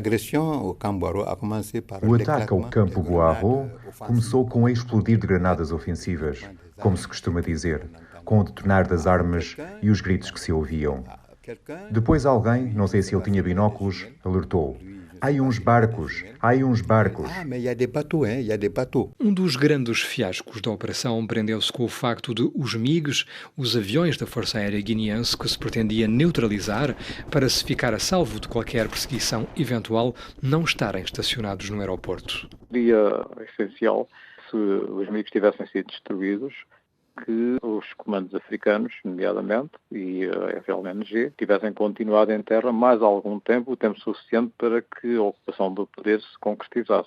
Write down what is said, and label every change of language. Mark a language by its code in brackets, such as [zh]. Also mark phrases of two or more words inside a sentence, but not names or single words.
[pt] O ataque ao campo Boarro começou com a explodir de granadas ofensivas, como se costuma dizer, com o detonar das armas e os gritos que se ouviam. Depois alguém, não sei se ele tinha binóculos, alertou. Há uns barcos. [fr] Ah, mais il y a des bateaux, hein, il y a des bateaux. [pt] Um dos grandes fiascos da operação prendeu-se com o facto de os MiGs, os aviões da Força Aérea Guineense que se pretendia neutralizar para se ficar a salvo de qualquer perseguição eventual, não estarem estacionados no aeroporto. Seria essencial, se os MiGs tivessem sido destruídos, que os comandos africanos, nomeadamente, e a FLNG, tivessem continuado em terra mais algum tempo, o tempo suficiente para que a ocupação do poder se concretizasse.